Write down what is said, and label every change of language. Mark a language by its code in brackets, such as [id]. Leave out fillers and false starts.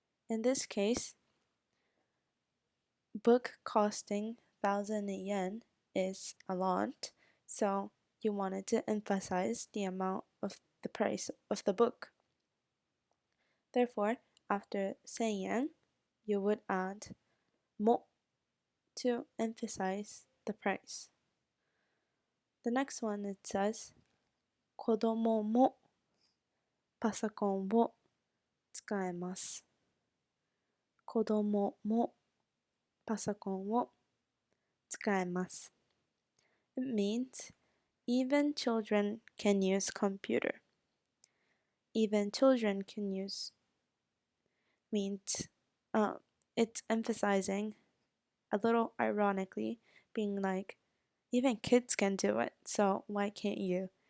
[en] In this case, book costing 1000 yen is a lot, so you wanted to emphasize the amount of the price of the book. Therefore, after 1000 yen, you would add mo to emphasize the price. [ja] The next one it says, 子供もパソコンを使えます。子供もパソコンを使えます。 [en] It means even children can use computer. Even children can use means it's emphasizing a little ironically being like even kids can do it, so why can't you?